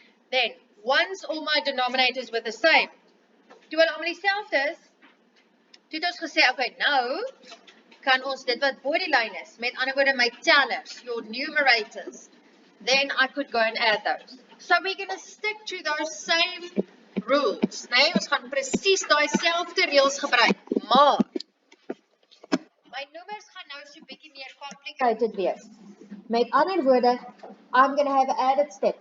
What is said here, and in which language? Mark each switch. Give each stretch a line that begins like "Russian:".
English: Then, once all my denominators were the same,
Afrikaans: toe hulle almal dieselfde is, toe het ons gesê, okay, nou kan ons dit wat bo die lyn is, met ander woorde my tellers,
English: your numerators, then I could go and add those. So we're going to stick to those same rules, nee?
Afrikaans: Ons gaan presies daai selfde reëls gebruik, maar my noemers gaan nou so 'n bietjie meer complicated wees. Met ander woorde,
English: I'm going to have an added step.